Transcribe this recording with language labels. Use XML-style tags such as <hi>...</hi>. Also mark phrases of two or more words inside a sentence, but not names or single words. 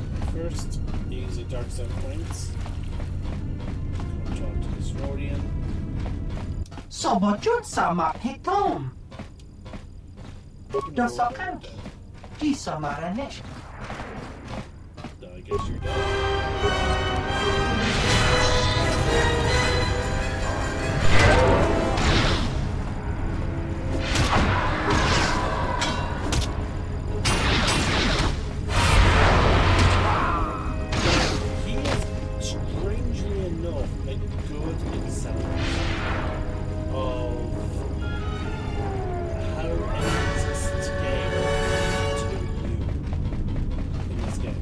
<en>First, easy dark side points. Come talk to this Rhodian. Sobotjut sama hitom. Dosokan. Di samaranesh. I guess you're done. He is, strangely enough, a good example of how enemies escape to you in this game.</en>